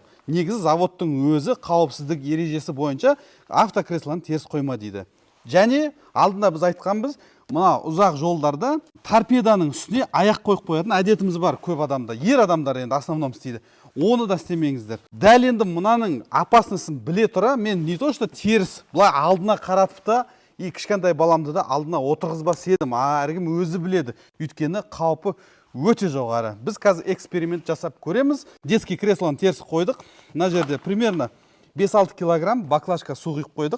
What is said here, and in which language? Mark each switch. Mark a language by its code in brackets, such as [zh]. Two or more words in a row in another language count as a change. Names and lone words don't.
[kk] Негізі заводтың өзі қауіпсіздік ережесі бойынша автокреслоны теріс қойма дейді. Және алдында біз айтқанбыз, мына ұзақ жолдарда торпеданың үстіне аяқ қойып қоятын әдетіміз бар көп адамда. Ер адамдар енді основном істейді. Оны да істемеңіздер. Дәл енді мынаның опаснысын біле тұра, мен [ru] не то что [kk] теріс, бұлай алдына қаратып та, кішкентай баламды да алдына отырғызбас едім. Әркім өзі біледі. Өйткені қаупі өте жоғары. Біз қазір эксперимент жасап көреміз. Детский креслоны теріс қойдық. Мына жерде примерно 5-6 килограмм баклажка су құйып қойдық.